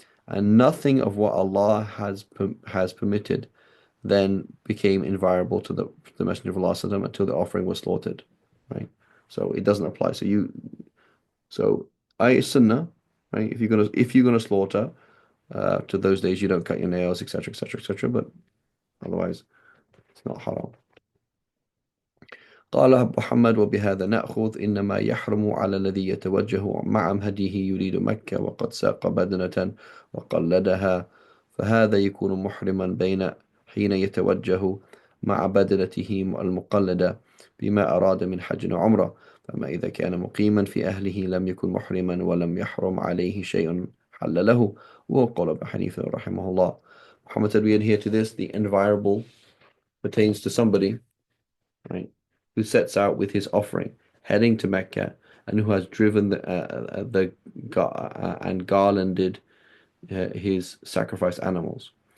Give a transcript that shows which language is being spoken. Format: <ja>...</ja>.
<en>And nothing of what Allah has permitted then became invariable to the Messenger of Allah ﷺ until the offering was slaughtered. Right? So it doesn't apply. So I sunnah, right? If you're gonna slaughter, to those days you don't cut your nails, etc., etc., etc. But otherwise, it's not haram.</en> <ar>قال أبو محمد: وبهذا نأخذ إنما يحرم على الذي يتوجه مع هديه يريد مكة وقد ساق بدنة وقلدها، فهذا يكون محرما بين حين يتوجه مع بدنته المقلدة بما أراد من حج وعمرة. فما إذا كان مقيما في أهله لم يكن محرما ولم يحرم عليه شيء حل له، وهو قول أبي حنيفة رحمه الله.</ar> <en>Muhammad said we adhere to this: the inviolable pertains to somebody, right, who sets out with his offering, heading to Mecca, and who has driven and garlanded his sacrificed animals.</en>